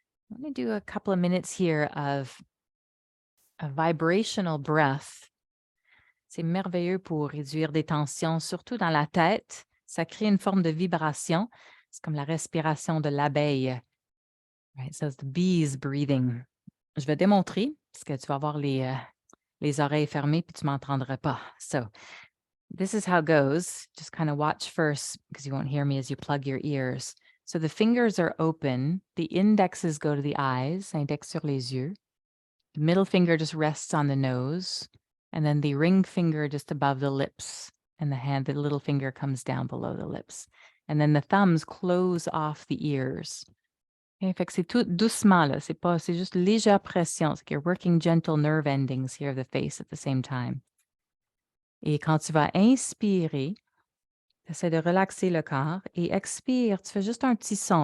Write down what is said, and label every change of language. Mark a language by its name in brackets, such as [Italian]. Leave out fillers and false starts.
[English] I'm going to do a couple of minutes here of a vibrational breath. [French] C'est merveilleux pour réduire des tensions, surtout dans la tête. Ça crée une forme de vibration. C'est comme la respiration de l'abeille. [English] Right? So it's the bees breathing. [French] Je vais démontrer parce que tu vas avoir les oreilles fermées puis tu m'entendras pas. [English] So this is how it goes. Just kind of watch first because you won't hear me as you plug your ears. So the fingers are open. The indexes go to the eyes, [French] index sur les yeux. [English] The middle finger just rests on the nose. And then the ring finger just above the lips. And the little finger comes down below the lips. And then the thumbs close off the ears. [French] Okay, fait que c'est tout doucement, là. C'est juste légère pression. C'est que [English] you're working gentle nerve endings here of the face at the same time. [French] Et quand tu vas inspirer, tu essaies de relaxer le corps et expire, tu fais juste un petit son.